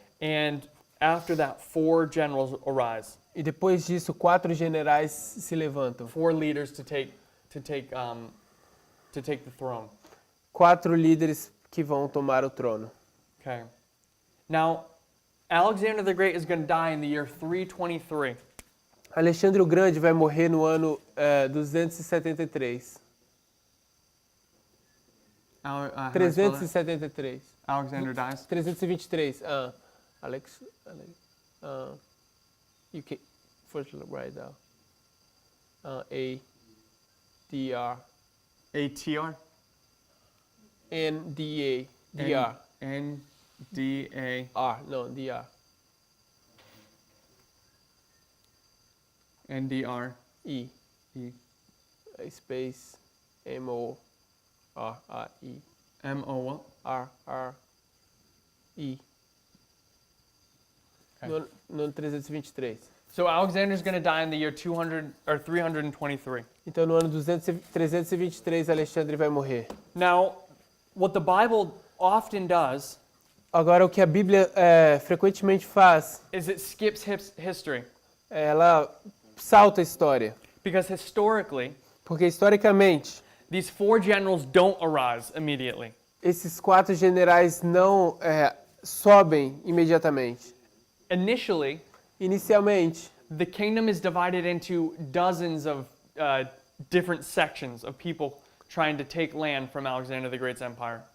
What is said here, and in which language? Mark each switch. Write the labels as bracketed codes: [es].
[en] And after that, 4 generals arise, [pt] E depois disso, 4 generais se levantam. [en] 4 leaders to take the throne. [pt] 4 líderes que vão tomar o trono. [en] Okay. Now, Alexander the Great is going to die in the year 323. [pt] Alexandre o Grande vai morrer no ano 273. [en] How do I spell that? 373. Alexander dies. 323. Alex, you can first write down. A-D-R. A-T-R? N-D-A. D-R. N-D-A. R. No, D-R. N-D-R. E. E. Space. M-O-R-R-E. M-O what? R-R-E. Okay. [pt] No 323. [en] So Alexander's going to die in the year 200 or 323. [pt] Então no ano 323 Alexandre vai morrer. [en] Now, what the Bible often does [pt] Agora o que a Bíblia frequentemente faz, [en] is it skips history, [pt] ela salta a história. [en] because historically, [pt] Porque historicamente, [en] these 4 generals don't arise immediately. [pt] esses 4 generais não sobem imediatamente. [en] Initially, [pt] Inicialmente, [en] the kingdom is divided into dozens of different sections of people trying to take land from Alexander the Great's empire.